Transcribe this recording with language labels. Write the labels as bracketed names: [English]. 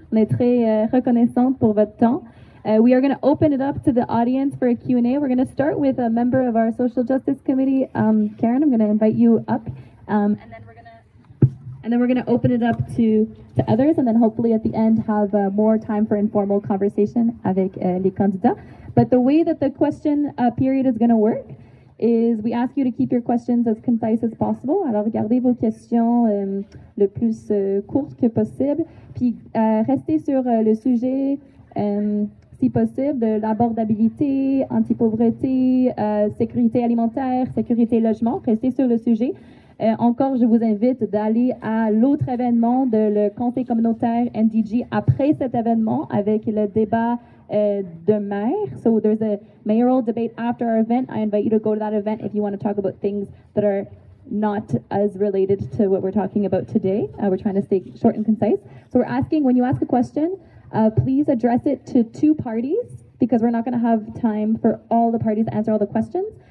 [French] On est très reconnaissante pour votre temps. [English] We are going to open it up to the audience for a Q&A. We're going to start with a member of our Social Justice Committee, Karen. I'm going to invite you up, and then we're going to and then we're going to open it up to others, and then hopefully at the end have more time for informal conversation [French] avec les candidats. [English] But the way that the question period is going to work is we ask you to keep your questions as concise as possible. [French] Alors, gardez vos questions le plus courtes que possible. Puis, restez sur le sujet, si possible, de l'abordabilité, anti-pauvreté, sécurité alimentaire, sécurité logement. Restez sur le sujet. Encore, je vous invite d'aller à l'autre événement de le Conseil communautaire NDG après cet événement avec le débat de maire. [English] So there's a mayoral debate after our event. I invite you to go to that event if you want to talk about things that are not as related to what we're talking about today. We're trying to stay short and concise. So we're asking, when you ask a question, please address it to two parties because we're not going to have time for all the parties to answer all the questions.